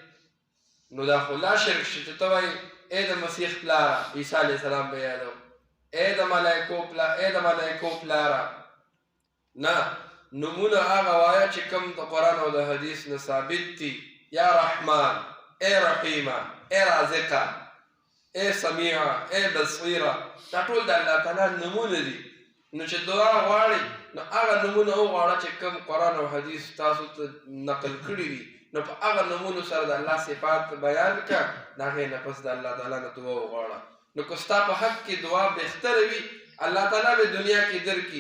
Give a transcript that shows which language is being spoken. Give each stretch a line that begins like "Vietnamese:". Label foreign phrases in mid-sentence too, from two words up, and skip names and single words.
Pashto: نو دا خو لا شرک شي چې ته وایي ای د مسیح پلاره، عیسی
Arabic: علیه السلام
Pashto: به یادو، ای د ملایکو پلاره. نه، نومونه هغه وایه چې کوم د قرآن او د حدیث نه ثابت دي. یا رحمان، ای رحیمه، ای رازقه، ای سمیعه، ای بصیره، دا ټول د الله تعالی نومونه دي. نو چې دعا غواړئ نو هغه نومونه وغواړه چې کوم قرآن او حدیث تاسو ته نقل کړي دي، نو په هغه نومونو سره د الله صفات بیان کړه، د هغې نه پس د الله تعالی نه دعا وغواړه. نو که ستا په حق کې دعا بهتره وي، الله تعالی به دنیا کې درکړي.